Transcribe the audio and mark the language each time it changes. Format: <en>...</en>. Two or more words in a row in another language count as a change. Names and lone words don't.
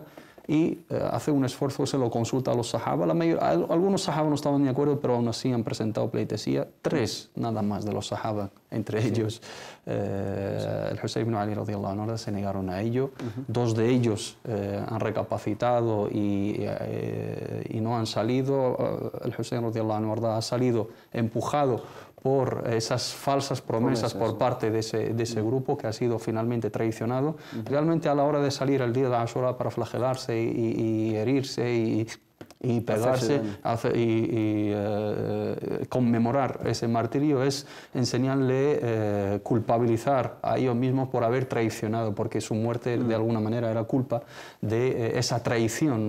<es>Y hace un esfuerzo, se lo consulta a los sahaba. Algunos sahaba no estaban de acuerdo, pero aún así han presentado pleitesía. 3 nada más de los sahaba, entre ellos el Husayn ibn Ali</es> <ar>رضي الله عنه,</ar> <es>se negaron a ello. 2 de ellos han recapacitado y no han salido. El Husayn</es> <ar>رضي الله عنه</ar> <es>ha salido empujado por esas falsas promesas por parte de ese grupo que ha sido finalmente traicionado. Realmente a la hora de salir el día de Ashura para flagelarse y herirse y pegarse y conmemorar ese martirio es enseñarle, culpabilizar a ellos mismos por haber traicionado, porque su muerte de alguna manera era culpa de esa traición, ¿no?</es>